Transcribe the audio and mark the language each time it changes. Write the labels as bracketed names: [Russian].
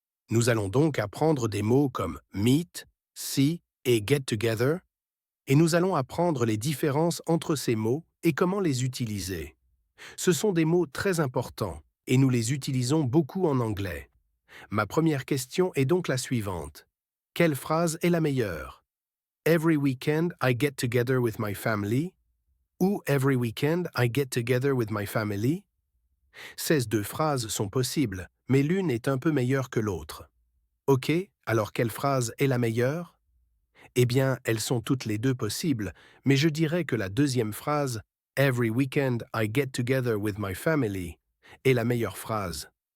[French] Nous allons donc apprendre des mots comme meet, see et get together, et nous allons apprendre les différences entre ces mots et comment les utiliser. Ce sont des mots très importants et nous les utilisons beaucoup en anglais. Ma première question est donc la suivante. Quelle phrase est la meilleure? [English] Every weekend I get together with my family ou Every weekend I get together with my family. [French] Ces deux phrases sont possibles, mais l'une est un peu meilleure que l'autre. Ok, alors quelle phrase est la meilleure? Eh bien, elles sont toutes les deux possibles, mais je dirais que la deuxième phrase, [English] Every weekend I get together with my family, [French] est la meilleure phrase.